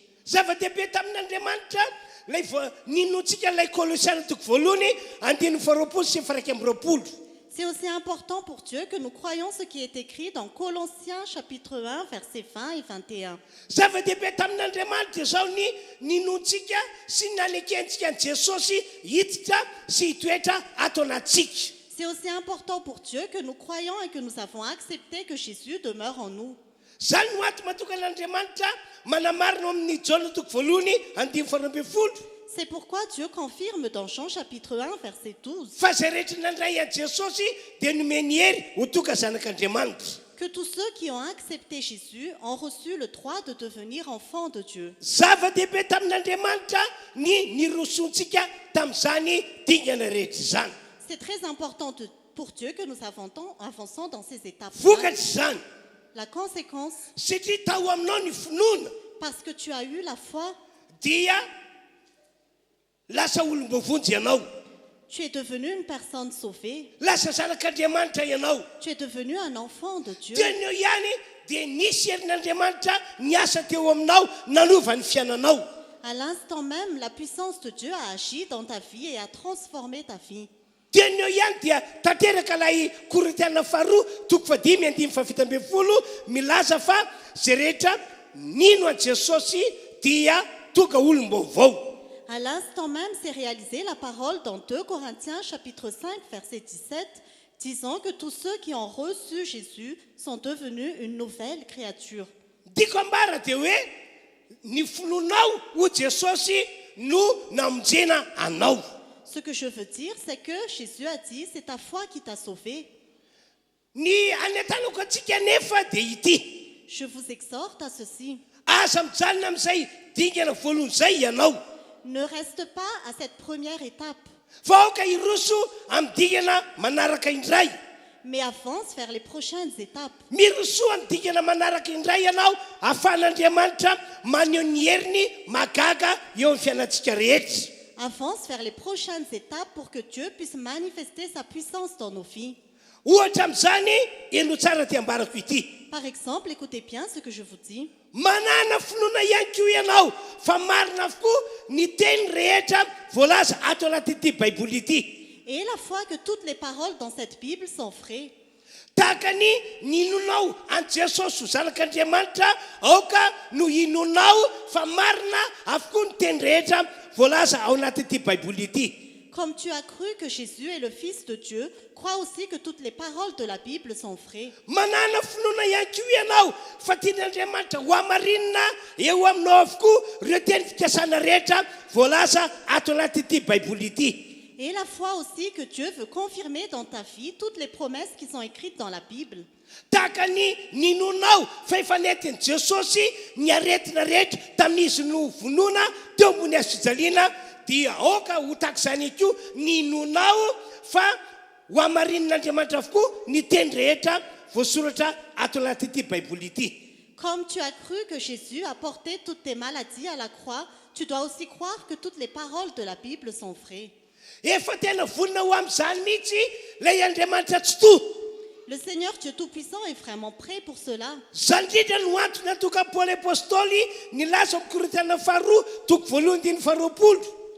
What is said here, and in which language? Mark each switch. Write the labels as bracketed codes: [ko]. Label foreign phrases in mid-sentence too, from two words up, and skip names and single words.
[mg] Zava-dehibe tamin'Andriamanitra lay ninotsika lay Kolosiana toko voalohany andiny faharoapolo sy faraiky amby roapolo. [fr] C'est aussi important pour Dieu que nous croyons ce qui est écrit dans Colossiens chapitre 1, versets 20 et 21. [mg] Zava-dehibe tamin'Andriamanitra zao ny ninotsika sy nanekentsika ny Jesosy hiditra sy hitoetra ato anatsika. [fr] C'est aussi important pour Dieu que nous croyons et que nous avons accepté que Jésus demeure en nous. [mg] Zany no ato matokan'Andriamanitra manamarina amin'ny Jona toko voalohany andimy faharoa ambin'ny folo. [fr] C'est pourquoi Dieu confirme dans Jean chapitre 1, verset 12, [mg] Fa zay rehetra nandray a Jesosy dia nomeny hery ho toka zanak'Andriamanitra. [fr] que tous ceux qui ont accepté Jésus ont reçu le droit de devenir enfants de Dieu. [mg] Zava-dehibe tamin'Andriamanitra ny nirosontsika tamin'izany dingana rehetra izany. [fr] C'est très important pour Dieu que nous avançons dans ces étapes. [mg] Vokatry zany [fr] La conséquence, [mg] satria tao aminao ny finoana [fr] parce que tu as eu la foi, [mg] dia lasa olombavonjy ianao, [fr] tu es devenu une personne sauvée, [mg] lasa zanak'Andriamanitra ianao. [fr] tu es devenu un enfant de Dieu. [mg] Dia ny eo ihany dia nisy herin'Andriamanitra niasa teo aminao nanova ny fiainanao. [fr] À l'instant même, la puissance de Dieu a agi dans ta vie et a transformé ta vie. [mg] Dia ny eo ihany dia tanteraka ilay Korintiana faharoa toko fadimy andimy fafito ambin'ny folo milaza fa zay rehetra nino an Jesosy dia tonga olom-baovao. [fr] À l'instant même, c'est réalisé la parole dans 2 Corinthiens chapitre 5, verset 17, disant que tous ceux qui ont reçu Jésus sont devenus une nouvelle créature. [mg] Diko ambara dia hoe ny finonao ho Jesosy no namonjena anao. [fr] Ce que je veux dire, c'est que Jésus a dit, c'est ta foi qui t'a sauvé. [mg] Ny anatanako antsika nefa dia ity. [fr] Je vous exhorte à ceci. [mg] Aza mijanona amin'izay dingana voalohany izay ianao. [fr] Ne reste pas à cette première étape, [mg] Fa aoka hiroso amin'ny dingana manaraka indray. [fr] mais avance vers les prochaines étapes. [mg] Mirosoa amin'ny dingana manaraka indray ianao ahafahan'Andriamanitra maneho ny heriny magaga eo amin'ny fiainantsika rehetra. [fr] Avance vers les prochaines étapes pour que Dieu puisse manifester sa puissance dans nos vies. [mg] Ohatra amin'izany eno tsara ty ambarako ity. [fr] Par exemple, écoutez bien ce que je vous dis. [mg] Manana finoana ihany koa ianao fa marina avokoa ny teny rehetra voalaza ato anatyity baiboly ity. [fr] Et la foi que toutes les paroles dans cette Bible sont vraies. [mg] Tahaka ny ninonao an Jesosy ho zanak'Andriamanitra aoka no inonao fa marina avokoa ny teny rehetra voalaza ao anatyity baiboly ity. [fr] Comme tu as cru que Jésus est le Fils de Dieu, crois aussi que toutes les paroles de la Bible sont vraies. [mg] Manana finoana ihany koa ianao fa tian'Andriamanitra ho amarinina eo aminao avokoa ireo teny fikasana rehetra voalaza ato anatyity baiboly ity. [fr] Et la foi aussi que Dieu veut confirmer dans ta vie toutes les promesses qui sont écrites dans la Bible. [mg] Tahaka ny ninonao fa efa nentin'i Jesosy ny aretina rehetra tamin'izy no vonoana teo ambony hazo fijaliana dia aoka ho tahaka izany koa ninonao fa ho amarin'Andriamanitra avokoa ny teny rehetra voasoratra ato anatyity baiboly ity. [fr] Comme tu as cru que Jésus a porté toutes tes maladies à la croix, tu dois aussi croire que toutes les paroles de la Bible sont vraies. [mg] Efa tena vonina ho amin'izany mihitsy ilay Andriamanitra tsy toa. [fr] Le Seigneur Dieu Tout-Puissant est vraiment prêt pour cela. [mg] Zany indrindra no antony natoka Paoly apôstôly nilaza amin'ny Korintiana faharoa toko voalohany andiny faharoapolo.